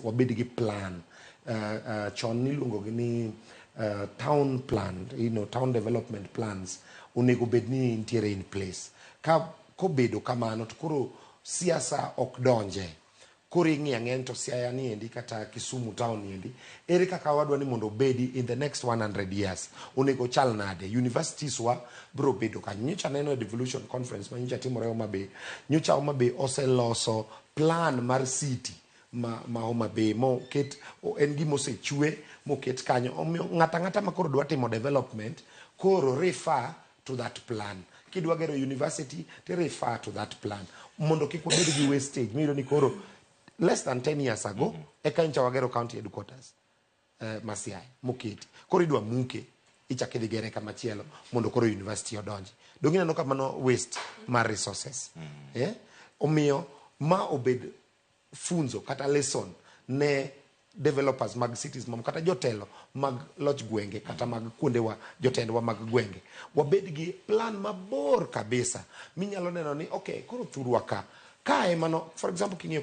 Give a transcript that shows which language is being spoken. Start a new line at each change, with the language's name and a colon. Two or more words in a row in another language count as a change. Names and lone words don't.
Luo (Kenya and Tanzania): wabed gi plan chon niluongo gi ni
English: town plan, town development plans
Luo (Kenya and Tanzania): onego bed ni intiere
English: in place
Luo (Kenya and Tanzania): ka kobedo kamano to koro siasa ok donje koro ing'e to Siaya ni endi kata Kisumu town endi ere kaka wadwa ni mondo bedi
English: in the next 100 years
Luo (Kenya and Tanzania): onego chal nade universities wa bro bedo ka nyocha neno devolution conference ma nyocha timore Homabay nyocha Homabay oseloso plan mar city ma Homabay mo ket en gimo osechwe moket kanyo ng'ata makoro dwa timo development koro
English: refer to that plan
Luo (Kenya and Tanzania): kidwa gero university to
English: refer to that plan
Luo (Kenya and Tanzania): mondo kik wabed gi wastage miro ni koro
English: less than 10 years ago
Luo (Kenya and Tanzania): eka ncha wagero
English: county headquarters
Luo (Kenya and Tanzania): Siaya moketi koro idwa muke ichake dhi gere kama chielo mondo koro university odonji dongina no kamano waste mar resources omiyo ma obed funzo kata lesson ne developers mag cities mam kata jotelo mag loch gwenge kata mag kuonde wa jotendwa mag gwenge wabed gi plan mabor kabisa minyalo neno ni okay koro thurwa ka emano
English: for example
Luo (Kenya and Tanzania): king'iyo